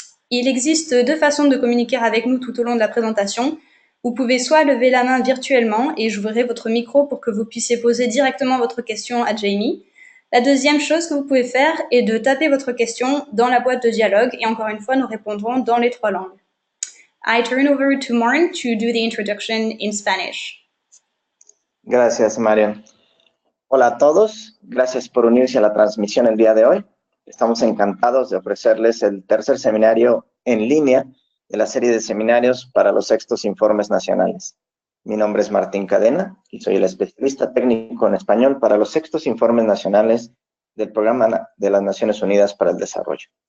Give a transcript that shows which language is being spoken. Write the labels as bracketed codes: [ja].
[fr] Il existe deux façons de communiquer avec nous tout au long de la présentation. Vous pouvez soit lever la main virtuellement et j'ouvrirai votre micro pour que vous puissiez poser directement votre question à Jamie. La deuxième chose que vous pouvez faire est de taper votre question dans la boîte de dialogue et encore une fois, nous répondrons dans les trois langues. [en] I turn over to Martin to do the introduction in Spanish. [es] Gracias, Marian. Hola a todos, gracias por unirse a la transmisión el día de hoy. Estamos encantados de ofrecerles el tercer seminario en línea de la serie de seminarios para los sextos informes nacionales. Mi nombre es Martín Cadena y soy el especialista técnico en español para los sextos informes nacionales del Programa de las Naciones Unidas para el Desarrollo.